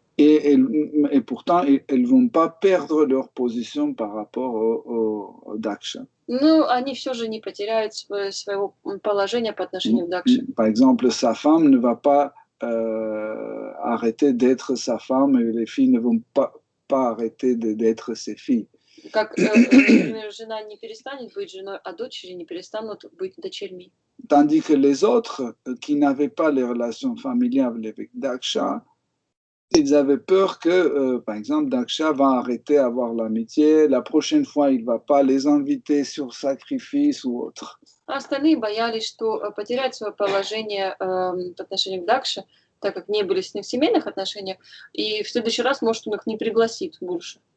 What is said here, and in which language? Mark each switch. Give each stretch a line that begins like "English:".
French: Et pourtant, elles ne vont pas perdre leur position par rapport au Daksha.
Russian: Но они все же не потеряют своего положения по отношению к Дакше.
French: Par exemple, sa femme ne va pas arrêter d'être sa femme et les filles ne vont pas arrêter d'être ses filles.
Russian: Как, например, жена не перестанет быть женой, а дочери не перестанут быть дочерьми.
French: Tandis que les autres qui n'avaient pas les relations familiales avec Daksha, ils avaient peur que, par exemple, Daksha va arrêter d'avoir l'amitié, la prochaine fois, il ne va pas les inviter sur sacrifice ou autre.
Russian: А остальные боялись, что потерять свое положение по отношению к Дакше, так как не были с ним в семейных отношениях, и в следующий раз, может, он их не пригласит больше.